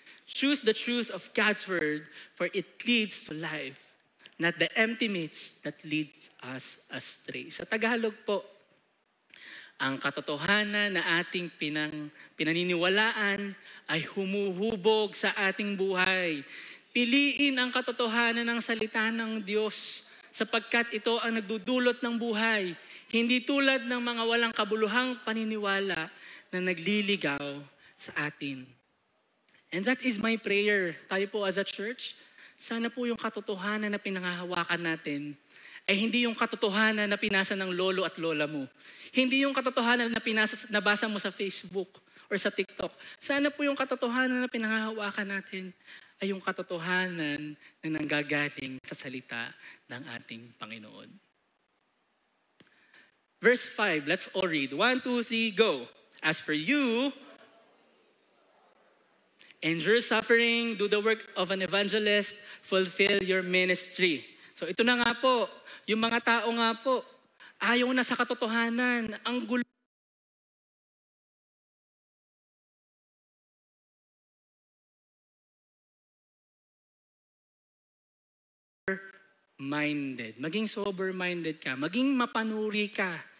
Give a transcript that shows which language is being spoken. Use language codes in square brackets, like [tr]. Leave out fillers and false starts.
[en] Choose the truth of God's word, for it leads to life, not the empty myths that leads us astray. [tl] Sa Tagalog po, ang katotohanan na ating pinaniniwalaan ay humuhubog sa ating buhay. Piliin ang katotohanan ng salita ng Diyos sapagkat ito ang nagdudulot ng buhay. Hindi tulad ng mga walang kabuluhang paniniwala na nagliligaw sa atin. [en] And that is my prayer. [tl] Tayo po as a church, sana po yung katotohanan na pinanghahawakan natin ay hindi yung katotohanan na pinasa ng lolo at lola mo. Hindi yung katotohanan na nabasa mo sa Facebook or sa TikTok. Sana po yung katotohanan na pinanghahawakan natin ay yung katotohanan na nanggagaling sa salita ng ating Panginoon. [en] Verse 5, let's all read. 1, 2, 3, go. As for you, endure suffering, do the work of an evangelist, fulfill your ministry. [tl] So ito na nga po, yung mga tao nga po, ayaw na sa katotohanan, ang gulo. Minded. Maging sober-minded ka. Maging mapanuri ka.